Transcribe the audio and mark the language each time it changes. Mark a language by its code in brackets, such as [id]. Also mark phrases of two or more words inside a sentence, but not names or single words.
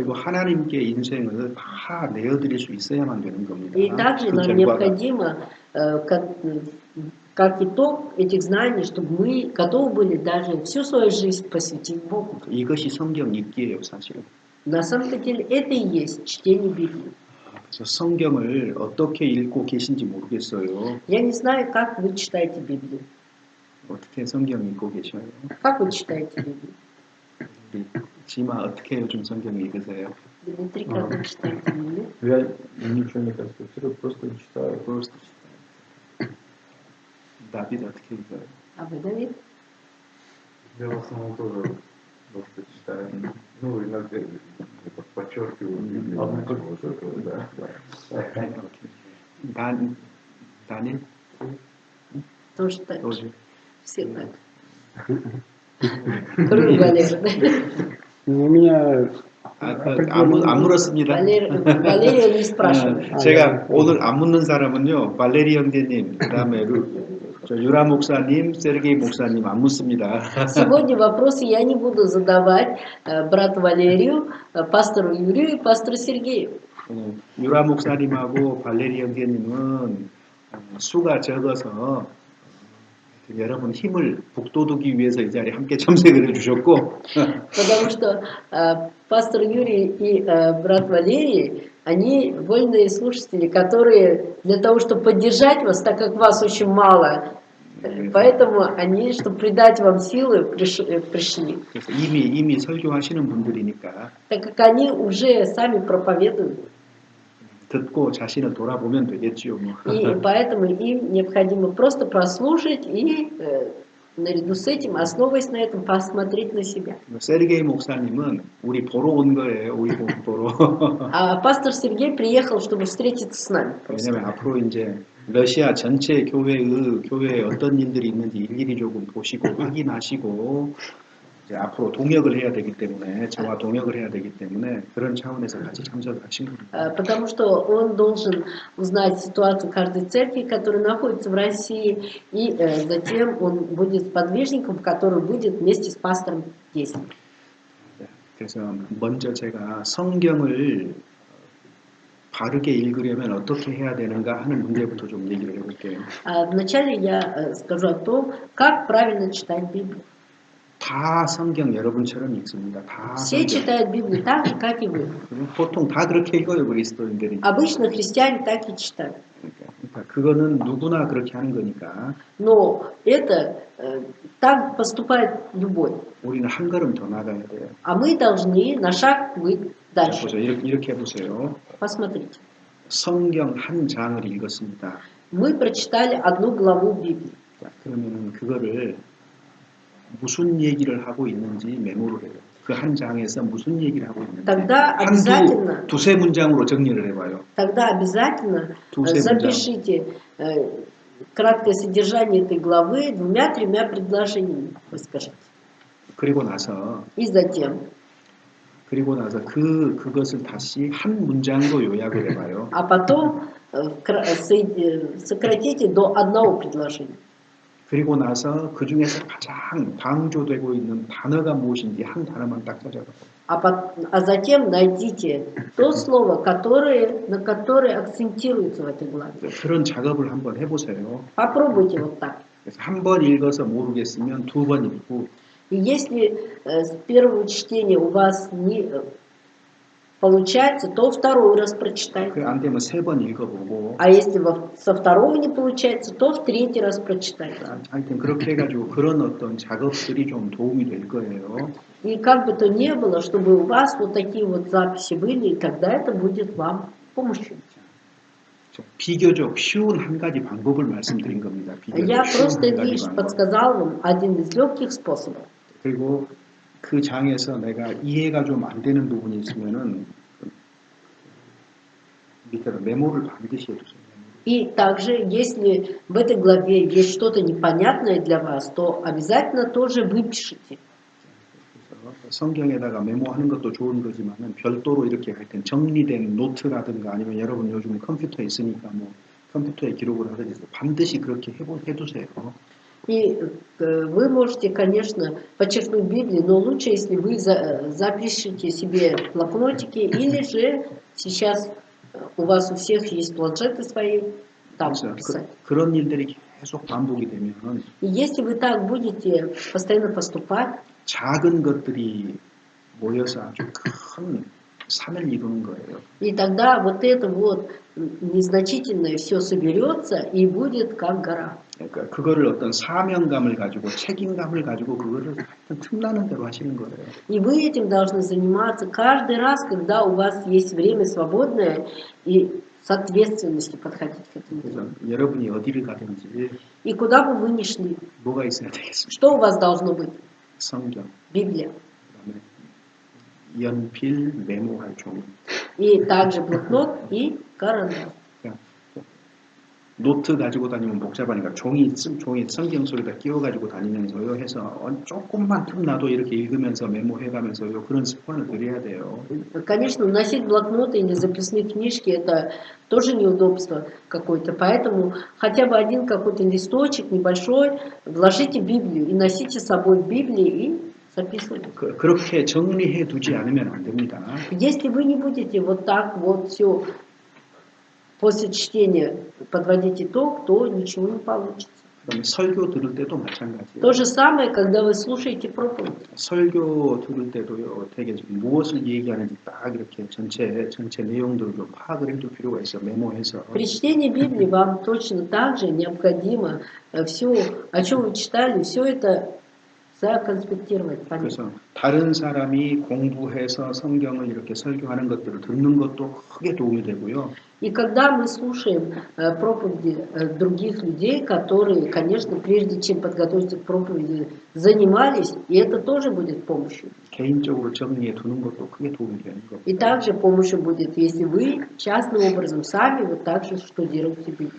[ko] 그리고 하나님께 인생을 다 내어드릴 수 있어야만 되는 겁니다. [ru] И также нам необходимо, как итог этих знаний, чтобы мы готовы были даже всю свою жизнь посвятить Богу. [ko] 이것이 성경 읽기예요, 사실은. [ru] На самом деле это и есть чтение Библии. [ko] 그래서 성경을 어떻게 읽고 계신지 모르겠어요. [ru] Я не знаю, как вы читаете Библию. [ko] 어떻게 성경 읽고 계셔요? [ru] Как вы читаете Библию? [ko] 우리 지마 어떻게 요즘 성경 읽으세요? [ru] Дмитрий, как вы читаете Библию? Я ничего не конспектирую, просто читаю. Просто читаю. [ko] 다빗 어떻게 읽어요? [ru] А вы, Давид? Я в основном тоже просто читаю. Ну, иногда подчеркиваю Библию. Вот это, да. [ko] 다닐? [ru] Тоже так. тоже. Все так. Кроме Валеры, да? У меня [ko] 안 물었습니다. [ru] Валерия не спрашивает. [ko] 제가 오늘 안 묻는 사람은요, 발레리 형제님, 그다음에 유라 목사님, 세르게이 목사님 안 묻습니다. [ru] Сегодня вопросы я не буду задавать брату Валерию, пастору Юрию и пастору Сергею. [ko] 유라 목사님하고 발레리 형제님은 수가 적어서 여러분 힘을 북돋우기 위해서 이 자리에 함께 참석을 해주셨고 [ru] Потому что пастор Юрий и брат Валерий, они вольные слушатели, которые для того, чтобы поддержать вас, так как вас очень мало, поэтому они, чтобы придать вам силы, пришли. [ko] 그래서 이미 설교하시는 분들이니까 [ru] Так как они уже сами проповедуют. [ko] 듣고 자신을 돌아보면 되겠지요. [ru] И поэтому им необходимо просто прослушать и наряду с этим, основываясь на этом, посмотреть на себя. [ko] 세르게이 목사님은 우리 보러 온 거예요. 우리 보러. [ru] А пастор Сергей приехал, чтобы встретиться с нами. [ko] 왜냐면 앞으로 이제 러시아 전체 교회에 어떤 일들이 있는지 일일이 조금 보시고 확인하시고 이제 앞으로 동역을 해야 되기 때문에 저와 동역을 해야 되기 때문에 그런 차원에서 같이 참석을 하신 겁니다. [ru] Потому что он должен узнать ситуацию каждой церкви, которая находится в России, и затем он будет сподвижником, который будет вместе с пастором действовать. [ko] 그래서 먼저 제가 성경을 바르게 읽으려면 어떻게 해야 되는가 하는 문제부터 좀 얘기를 해볼게요. [ru] Вначале я скажу о том, как правильно читать Библию. [ko] 다 성경 여러분처럼 읽습니다. 다 [ru] Все [ko] 성경. [ru] читают Библию так же, как и вы. [ko] 보통 다 그렇게 읽어요, 그리스도인들이. [ru] Обычно христиане так и читают. [ko] 그러니까 그거는 누구나 그렇게 하는 거니까 [ru] Но это так поступает любой. [ko] 우리는 한 걸음 더 나가야 돼요. [ru] А мы должны на шаг быть [ko] 자, [ru] дальше. [ko] 보세요. 이렇게 해보세요. [ru] Посмотрите. [ko] 성경 한 장을 읽었습니다. [ru] Мы прочитали одну главу Библии. [ko] 자, 그러면은 그거를 무슨 얘기를 하고 있는지 메모를 해요. 그 한 장에서 무슨 얘기를 하고 있는지 [ru] Тогда обязательно, [ko] 두세 문장으로 정리를 해봐요. [ru] тогда обязательно [ko] 두세 문장. [ru] запишите краткое содержание этой главы двумя-тремя предложениями, вы скажете. [ko] 그리고 на서 [ru] И затем, [ko] 그것을 다시 한 문장으로 요약을 해봐요. [ru] а потом сократите до одного предложения. [ko] 그리고 나서 그 중에서 가장 강조되고 있는 단어가 무엇인지 한 단어만 딱 찾아봐요. [ru] А затем найдите то слово, на которое акцентируется в этой главе. [ko] 그런 작업을 한번 해보세요. [ru] Попробуйте вот так. [ko] 그래서 한 번 읽어서 모르겠으면 두 번 읽고 [ru] И если с первого чтения у вас не получается, то второй раз прочитайте. [ko] 그 안 되면 세 번 읽어보고 [ru] А если со второго не получается, то в третий раз прочитайте. [ko] 하여튼 그렇게 해가지고 그런 어떤 작업들이 좀 도움이 될 거예요. [ru] И как бы то ни было, чтобы у вас вот такие вот записи были, и тогда это будет вам помощью. [ko] 비교적 쉬운 한 가지 방법을 말씀드린 겁니다. [ru] Я [ko] 비교적 쉬운 [ru] просто [ko] 한 가지 [ru] лишь [ko] 방법. [ru] подсказал вам один из легких способов. [ko] 그리고 그 장에서 내가 이해가 좀 안 되는 부분이 있으면은 밑에다 메모를 반드시 해두세요. [ru] И также, если в этой главе есть что-то непонятное для вас, то обязательно тоже выпишите. [ko] 성경에다가 메모하는 것도 좋은 거지만은 별도로 이렇게 하여튼 정리된 노트라든가 아니면 여러분 요즘 컴퓨터에 있으니까 뭐 컴퓨터에 기록을 하든지 반드시 그렇게 해두세요. [ru] И вы можете, конечно, подчеркнуть Библию, но лучше, если вы запишите себе блокнотики, или же сейчас у вас у всех есть планшеты свои, там писать. [ko] 그런 일들이 계속 반복이 되면 [ru] И если вы так будете постоянно поступать, [ko] 작은 것들이 모여서 아주 큰 산을 이루는 거예요. [ru] и тогда вот это вот незначительное все соберется и будет как гора. [ko] 그러니까 그거를 어떤 사명감을 가지고 책임감을 가지고 그거를 하여튼 틈나는 대로 하시는 거예요. [ru] И вы этим должны заниматься каждый раз, когда у вас есть время свободное, и с ответственностью подходить к этому. [ko] 그래서 여러분이 어디를 가든지 [ru] И куда бы вы ни шли, [ko] 뭐가 있어야 되겠습니까? [ru] что у вас должно быть? [ko] 성경, [ru] Библия. [ko] 그다음에 연필, 메모할 종이. [ru] И также блокнот и карандаш. [ko] 노트 가지고 다니면 복잡하니까 종이 성경 속에다 끼워 가지고 다니면서요 해서 조금만 틈 나도 이렇게 읽으면서 메모해가면서요 그런 습관을 들여야 돼요. [ru] Конечно, носить блокноты или записные книжки это тоже неудобство какое-то, поэтому хотя бы один какой-то листочек небольшой вложите в Библию и носите с собой Библию и записывайте. [ko] 그렇게 정리해 두지 않으면 안 됩니다. [ru] Если вы не будете вот так вот все после чтения подводить итог, то ничего не получится. [ko] 그다음에 설교 들을 때도 마찬가지예요. [ru] То же самое, когда вы слушаете проповедь. [ko] 설교 들을 때도요, 되게 무엇을 얘기하는지 딱 이렇게 전체 내용들을 좀 파악을 해둘 필요가 있어, 메모해서. [ru] При чтении Библии вам точно так же необходимо все, о чем вы читали, все это законспектировать. [ko] 그래서 다른 사람이 공부해서 성경을 이렇게 설교하는 것들을 듣는 것도 크게 도움이 되고요. [ru] И когда мы слушаем проповеди других людей, которые, конечно, прежде чем подготовиться к проповеди, занимались, и это тоже будет помощью. [ko] 개인적으로 정리해 두는 것도 크게 도움이 되는 거고. [ru] И также помощью будет, если вы частным образом сами вот так же штудируете Библию.